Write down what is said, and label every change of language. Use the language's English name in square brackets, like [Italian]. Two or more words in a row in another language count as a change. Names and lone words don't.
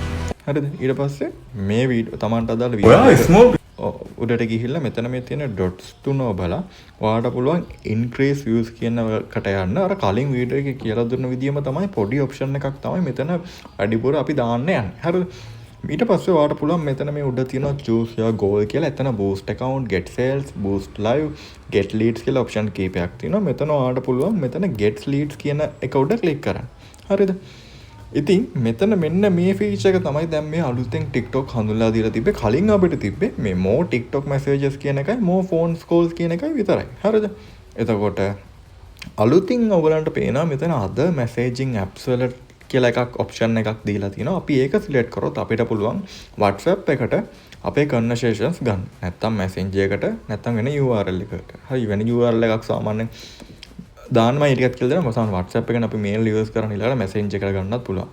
[Sinhala] හරිද? ඊට පස්සේ මේ වීඩියෝ Tamanට අදාළ වීඩියෝ උඩට ගිහිල්ලා මෙතන මේ තියෙන dots තුන ඔබලා ඔයාලට පුළුවන් [English] increase views [Sinhala] කියන එකට යන්න. අර කලින් වීඩියෝ එකේ කියලා දුන්න විදියම තමයි පොඩි option එකක් තමයි මෙතන වැඩිපුර අපි දාන්න යන්නේ. හරිද? ඊට පස්සේ ඔයාලට පුළුවන් මෙතන මේ උඩ තියෙන [English] choose your goal [Sinhala] කියලා එතන [English] boost account, get sales, boost live, get leads [Sinhala] කියලා option කීපයක් තියෙනවා. මෙතන ඔයාලට පුළුවන් මෙතන [English] get leads [Sinhala] කියන එක උඩ click කරන්න. හරිද? ඉතින් මෙතන මෙන්න මේ feature එක තමයි දැන් මේ අලුතෙන් TikTok හඳුන්වලා දීලා තිබ්බේ. කලින් අපිට තිබ්බේ මේ [English] more TikTok messages [Sinhala] කියන එකයි [English] more phone calls [Sinhala] කියන එකයි විතරයි. හරිද? එතකොට අලුතින් ඔයගලන්ට පේනවා මෙතන [English] other messaging apps [Sinhala] වල කියලා එකක් option එකක් දීලා තියෙනවා. අපි ඒක select කරොත් අපිට පුළුවන් WhatsApp එකට අපේ conversations ගන්න. නැත්තම් Messenger එකට නැත්තම් වෙන URL එකකට. හරි වෙන URL එකක් සාමාන්‍යයෙන් දාන්න මම ඊටත් කියලා දෙනවා. මොකද WhatsApp එකෙන් අපි mail use කරන ඊළඟට Messenger එකට ගන්නත් පුළුවන්.